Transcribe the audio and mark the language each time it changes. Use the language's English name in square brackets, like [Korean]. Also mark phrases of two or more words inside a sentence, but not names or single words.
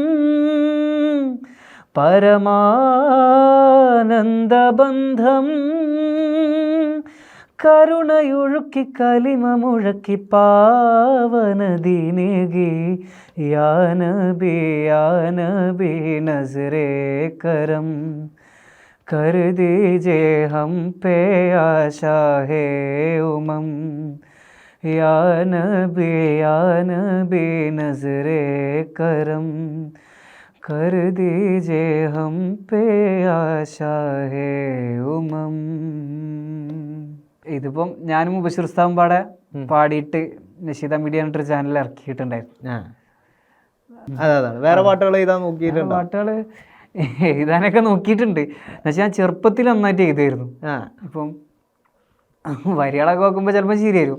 [Malayalam] പരമാനന്ദബന്ധം കരുണയൊഴുക്കി കലിമ മുഴക്കി പാവനദീനേകി [Hindi] या नबी या नबी नज़रे करम कर दीजे हम पे आशा है उमम या नबी नजरे करम कर दीजे हम पे आशा है उमम. [Malayalam] ഇതിപ്പം ഞാനും മുബഷിർ ഉസ്താദും പാടിയിട്ട് നഷീദ മീഡിയ എന്നൊരു ചാനൽ ഇറക്കിയിട്ടുണ്ടായിരുന്നു. അതാണ്. വേറെ പാട്ടുകൾ എഴുതാൻ നോക്കിയിട്ടുണ്ടോ? പാട്ടുകൾ എഴുതാനൊക്കെ നോക്കിയിട്ടുണ്ട്. എന്നുവെച്ചാൽ ഞാൻ ചെറുപ്പത്തിൽ നന്നായിട്ട് എഴുതായിരുന്നു. ഇപ്പം വരികളൊക്കെ നോക്കുമ്പോൾ ചിലപ്പോൾ ശരിയായിരുന്നു.